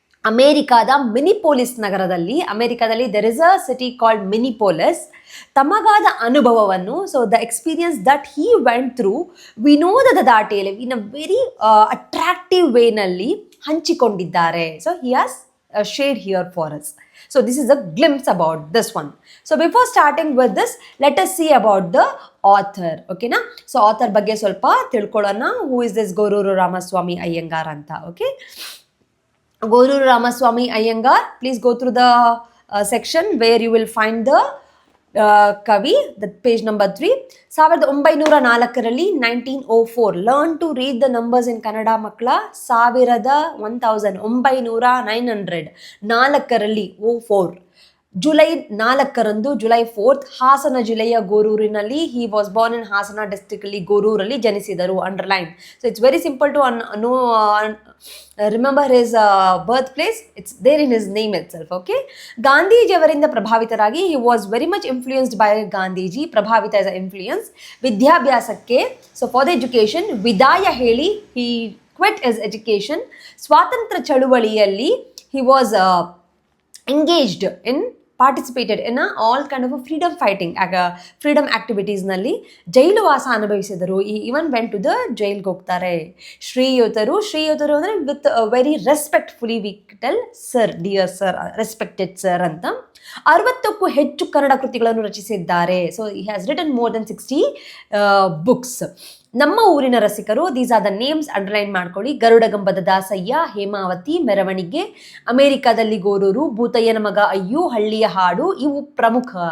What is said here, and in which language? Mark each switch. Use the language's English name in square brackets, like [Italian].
[Kannada] ಅಮೇರಿಕಾದ ಮಿನಿಪೋಲಿಸ್ ನಗರದಲ್ಲಿ, ಅಮೇರಿಕಾದಲ್ಲಿ [English] there is a city called Minneapolis, [Kannada] ತಮಗಾದ ಅನುಭವವನ್ನು, [English] so the experience that he went through, [Kannada] ವಿನೋದದ ದಾಟಿಯಲ್ಲಿ [English] in a very attractive ವೇನಲ್ಲಿ [Kannada] ಹಂಚಿಕೊಂಡಿದ್ದಾರೆ. [English] So he has shared here for us. So this is a glimpse about this one. So before starting with this, let us see about the author. Okay na? So author [Kannada] ಬಗ್ಗೆ ಸ್ವಲ್ಪ ತಿಳ್ಕೊಳ್ಳೋಣ. [English] Who is this Gorur Ramaswamy Iyengar ಅಂತ? Okay, Gorur Ramaswamy Iyengar, please go through the section where you will find the ಕವಿ, the page number 3. 1904 1904 learn to read the numbers in Kannada [Kannada] ಮಕ್ಕಳ. 1900 4ರಲ್ಲಿ 04 July 4ರಂದು, July 4th, Hassan ಜಿಲ್ಲೆಯ ಗೋರೂರಿನಲ್ಲಿ, [English] he was born in Hassan district [Kannada] ಅಲ್ಲಿ, ಗೋರೂರಲ್ಲಿ ಜನಿಸಿದರು. [English] Underline. So it's very simple to know remember his birth place, it's there in his name itself. Okay, [Kannada] ಗಾಂಧೀಜಿಯವರಿಂದ ಪ್ರಭಾವಿತರಾಗಿ, [English] He was very much influenced by Gandhiji. ಪ್ರಭಾವಿತ is influence. [Kannada] ವಿದ್ಯಾಭ್ಯಾಸಕ್ಕೆ, [English] so for the education, [Kannada] ವಿದಾಯ ಹೇಳಿ, [English] He quit his education. [Kannada] ಸ್ವಾತಂತ್ರ್ಯ ಚಳುವಳಿಯಲ್ಲಿ, [English] He was engaged in, participated in all kind of a freedom activities ನಲ್ಲಿ. [Kannada] ಜೈಲು ವಾಸ ಅನುಭವಿಸಿದರು. [English] even went to the ಜೈಲ್ಗೆ [Kannada] ಹೋಗ್ತಾರೆ. ಶ್ರೀಯುತರು ಅಂದರೆ [English] With very respectfully we tell sir, dear sir, respected sir ಅಂತ. [Kannada] 60ಕ್ಕೂ ಹೆಚ್ಚು ಕನ್ನಡ ಕೃತಿಗಳನ್ನು ರಚಿಸಿದ್ದಾರೆ. [English] So he has written more than 60 books. [Kannada] ನಮ್ಮ ಊರಿನ ರಸಿಕರು, [English] these are the names, [Kannada] underline ಮಾಡ್ಕೊಳ್ಳಿ. ಗರುಡಗಂಬದ ದಾಸಯ್ಯ, ಹೇಮಾವತಿ, ಮೆರವಣಿಗೆ, ಅಮೇರಿಕಾದಲ್ಲಿ ಗೋರೂರು, ಭೂತಯ್ಯನ ಮಗ ಅಯ್ಯು, ಹಳ್ಳಿಯ ಹಾಡು, ಇವು ಪ್ರಮುಖ.